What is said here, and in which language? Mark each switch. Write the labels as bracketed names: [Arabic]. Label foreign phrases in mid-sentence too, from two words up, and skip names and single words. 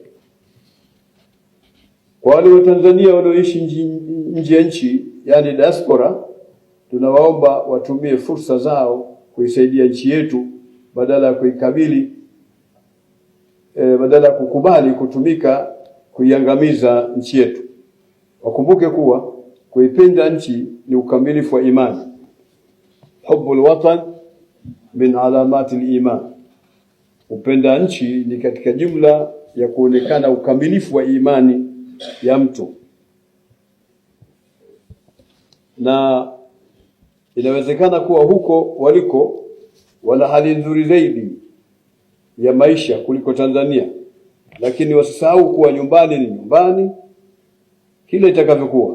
[Swahili] Kwa wale Watanzania wanaoishi nje ya nchi, yani diaspora, tunawaomba watumie fursa zao kuisaidia nchi yetu badala ya kukubali kutumika kuiangamiza nchi yetu. Wakumbuke kuwa kuipenda nchi ni ukamilifu wa imani. [Arabic] حب الوطن من علامات الإيمان. [Swahili] Upenda nchi ni katika jumla ya kuonekana ukamilifu wa imani ya mtu, na inawezekana kuwa huko waliko wana hali nzuri zaidi ya maisha kuliko Tanzania, lakini wasisahau kuwa nyumbani ni nyumbani kile itakavyokuwa.